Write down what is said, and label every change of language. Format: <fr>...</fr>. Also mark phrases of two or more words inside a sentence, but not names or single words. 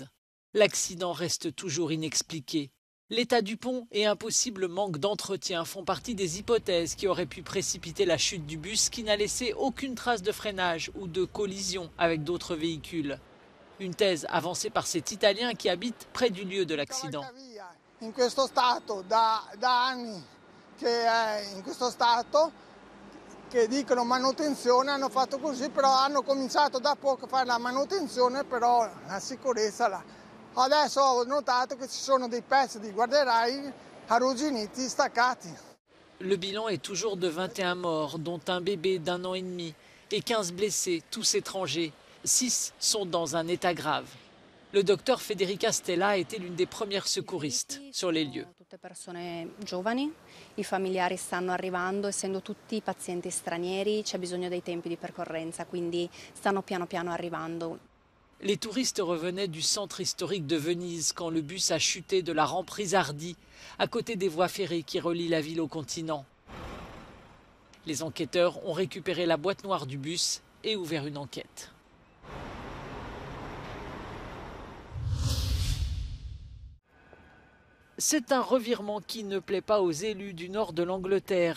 <fr>L'accident reste toujours inexpliqué. L'état du pont et un possible manque d'entretien font partie des hypothèses qui auraient pu précipiter la chute du bus qui n'a laissé aucune trace de freinage ou de collision avec d'autres véhicules. Une thèse avancée par cet Italien qui habite près du lieu de l'accident.</fr> <it>In questo stato da anni che è in questo stato, che dicono manutenzione, hanno fatto così, però hanno cominciato da poco a fare la manutenzione, però la sicurezza Adesso ho notato che ci sono dei pezzi di guardrail arrugginiti, staccati.</it> <fr>Le bilan est toujours de 21 morts, dont un bébé d'1 an et demi. et 15 blessés, tous étrangers. 6 sont dans un état grave. Le docteur Federica Stella a été l'une des premières secouristes sur les lieux.</fr> <it>Tutte persone giovani, i familiari stanno arrivando, essendo tutti pazienti stranieri, c'è bisogno dei tempi di percorrenza, quindi stanno piano piano arrivando.</it> <fr>Les touristes revenaient du centre historique de Venise quand le bus a chuté de la rampe Risardi, à côté des voies ferrées qui relient la ville au continent. Les enquêteurs ont récupéré la boîte noire du bus et ouvert une enquête. C'est un revirement qui ne plaît pas aux élus du nord de l'Angleterre.</fr>